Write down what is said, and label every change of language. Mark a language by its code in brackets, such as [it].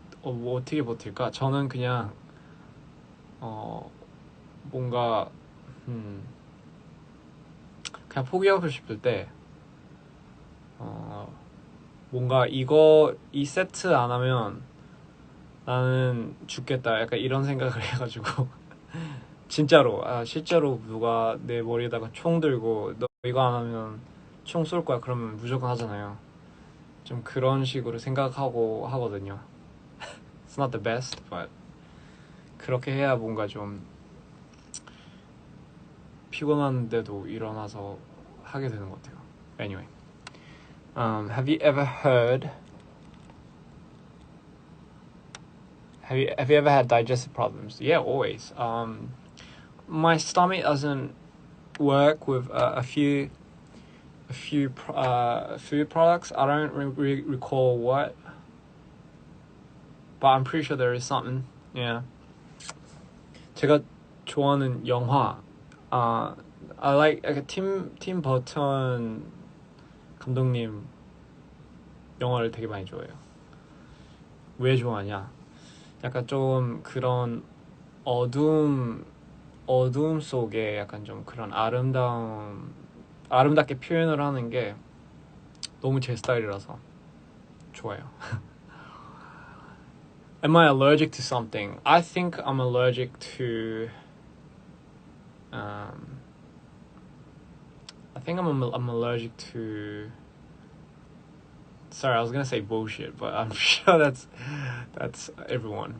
[ko] 뭐 어떻게 버틸까? 저는 그냥 뭔가 그냥 포기하고 싶을 때 뭔가 이 세트 안 하면 나는 죽겠다, 약간 이런 생각을 해가지고 진짜로 실제로 누가 내 머리에다가 총 들고 너 이거 안 하면 총 쏠 거야 그러면 무조건 하잖아요. 좀 그런 식으로 생각하고 하거든요. [en] It's not the best, but [ko] 그렇게 해야 뭔가 좀 피곤한데도 일어나서 하게 되는 것 같아요. [en] Anyway, have you ever heard? Have you ever had digestive problems? Yeah, always. My stomach doesn't work with a few food products. I don't recall what, but I'm pretty sure there is something. Yeah. [ko] 제가 좋아하는 영화, [en] I like [ko] 팀 버튼 감독님 영화를 되게 많이 좋아해요. 왜 좋아하냐? 약간 좀 그런 어둠 속에 약간 좀 그런 아름답게 표현을 하는 게 너무 제 스타일이라서 좋아요. [en] Am I allergic to something? I think I'm allergic to I think I'm allergic to. Sorry, I was gonna say bullshit, but I'm sure that's everyone.